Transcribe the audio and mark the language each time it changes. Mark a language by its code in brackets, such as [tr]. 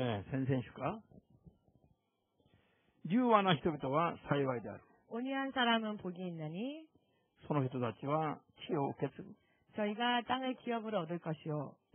[ja] 先々週か 柔和な人々は幸いである. [ko] 온유한 사람은 복이 있나니 [ja] その人たちは地を受け継ぐ. [ko] 저희가 땅을 기업으로 얻을 것이요.